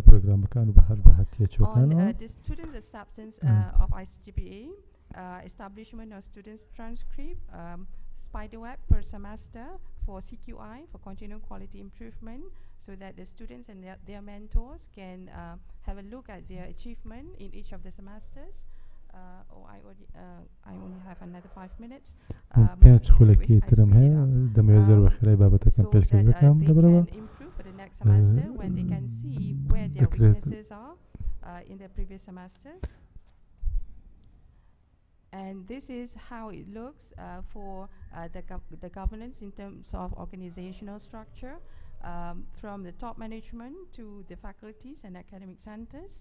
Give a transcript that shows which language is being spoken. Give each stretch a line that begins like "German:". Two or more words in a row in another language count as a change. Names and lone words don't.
English: On the students' acceptance of ISGPA, establishment of students' transcript, spiderweb per semester for CQI, for continual quality improvement, so that the students and their mentors can have a look at their achievement in each of the semesters. I only have another 5 minutes.
Central Kurdish: پێنج خولەکی ترم هەیە دەمەوێت زۆر بەخێرایی بابەتەکەم پێشکەش بکەم دەبەرەوە
English: improve for the next semester when they can see where their weaknesses are in their previous semesters. And this is how it looks for the governance in terms of organizational structure, from the top management to the faculties and academic centers.